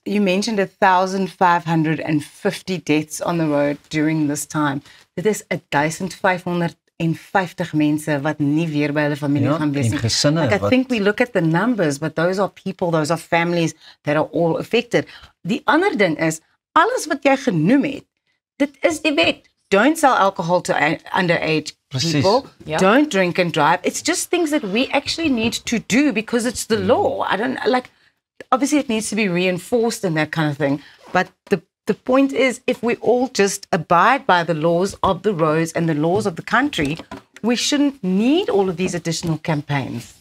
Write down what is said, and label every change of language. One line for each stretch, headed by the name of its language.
English: You mentioned 1,550 deaths on the road during this time.
Afrikaans: Dit is 1,550 mense wat nie weer by hulle familie gaan wees nie. Gesinne,
English: I think we look at the numbers, but those are people, those are families that are all affected.
Afrikaans: Die ander ding is, alles wat jy genoem het, dit is die wet.
English: Don't sell alcohol to underage people. Don't drink and drive. It's just things that we actually need to do because it's the law. I don't like, obviously it needs to be reinforced and that kind of thing. But the point is, if we all just abide by the laws of the roads and the laws of the country, we shouldn't need all of these additional campaigns.